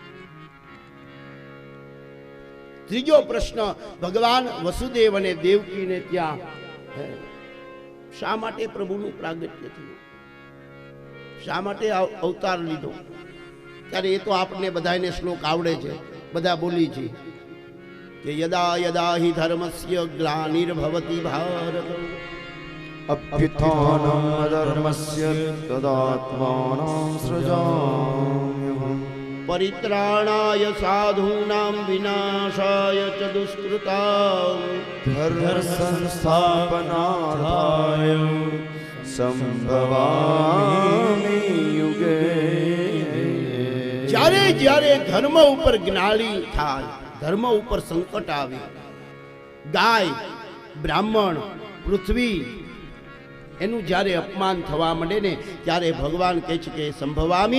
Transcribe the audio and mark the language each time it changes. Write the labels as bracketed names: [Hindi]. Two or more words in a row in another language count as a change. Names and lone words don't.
[Gujarati] ત્રીજો પ્રશ્ન, ભગવાન વસુદેવ અને દેવકીને ત્યાં શા માટે પ્રભુનું પ્રાગટ્ય થયું, શા માટે અવતાર લીધો? ત્યારે એ તો આપણને બધાને શ્લોક આવડે છે, બધા બોલી છે કે [Sanskrit] यदा यदा हि धर्मस्य ग्लानिर्भवति भारत, अभ्युत्थानम् अधर्मस्य तदात्मानं सृजाम्यहम्, परित्राणाय साधूनां विनाशाय च दुष्कृतां, धर्म संस्थापनार्थाय संभवामि युगे. [Gujarati] જ્યારે જ્યારે ધર્મ ઉપર જ્ઞાની થાય, ધર્મ ઉપર સંકટ આવે, ગાય, બ્રાહ્મણ, પૃથ્વી એનું જ્યારે અપમાન થવા માંડે ને ત્યારે ભગવાન કહે છે કે સંભવામી